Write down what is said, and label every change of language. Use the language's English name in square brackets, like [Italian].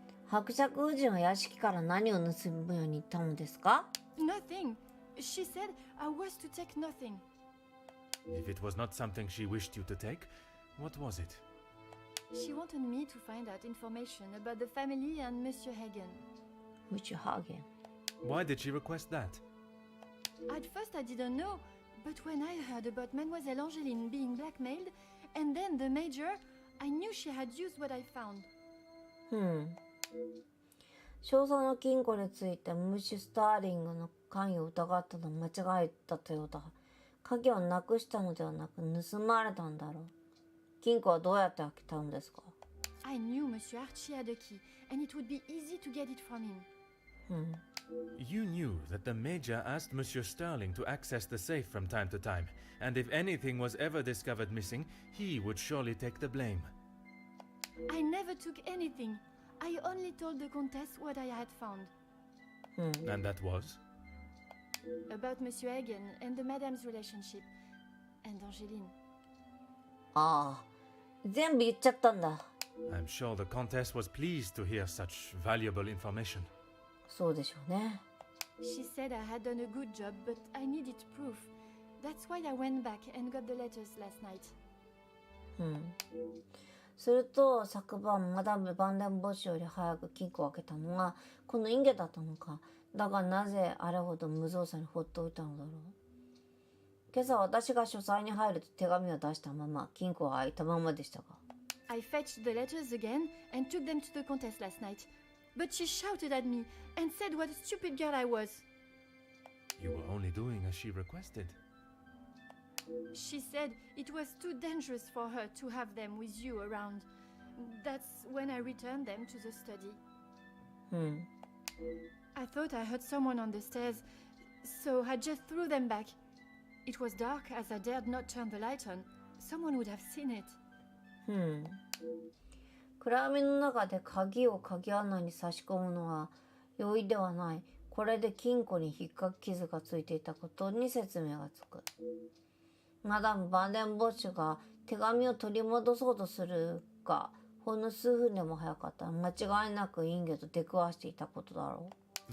[Japanese] 伯爵夫人は屋敷から何を盗むように言ったのですか？ [English] Nothing. She said I was to take nothing. If it was not something she wished you to take, what was it? She wanted me to find out information about the family and Monsieur Hagen. Monsieur Hagen. Why did she request that? At first I didn't know, but when I heard about Mademoiselle Angeline being blackmailed, and then the Major, I knew she had used what I found. [Japanese] 少佐の金庫についてムッシュ・スターリングの関与を疑ったのは間違いだったようだ。鍵をなくしたのではなく盗まれたんだろう。金庫はどうやって開けたんですか？ [English] I knew Monsieur Archie had a key, and it would be easy to get it from him. You knew that the Major asked Monsieur Sterling to access the safe from time to time, and if anything was ever discovered missing, he would surely take the blame. I never took anything. I only told the Countess what I had found. And that was? About Monsieur Hagen and the Madame's relationship. And Angeline. [Japanese] ああ、全部言っちゃったんだ。 [English] I'm sure the Countess was pleased to hear such valuable information. [Japanese] そうでしょうね。 [English] She said I had done a good job, but I needed proof. That's why I went back and got the letters last night. [Japanese] すると昨晩マダム・バンデンボッシュより早く金庫を開けたのがこのインゲだったのか。だがなぜあれほど無造作に放っておいたのだろう。今朝私が書斎に入ると手紙を出したまま金庫は開いたままでしたが。 [English] I fetched the letters again and took them to the Countess last night. But she shouted at me and said what a stupid girl I was. You were only doing as she requested. She said it was too dangerous for her to have them with you around. That's when I returned them to the study. I thought I heard someone on the stairs, so I just threw them back. It was dark as I dared not turn the light on. Someone would have seen it. [Japanese] 暗闇の中で鍵を鍵穴に差し込むのは容易ではない。これで金庫に引っかき傷がついていたことに説明がつく。マダム・バンデンボッシュが手紙を取り戻そうとするがほんの数分でも早かったら間違いなくインゲと出くわしていたことだろう。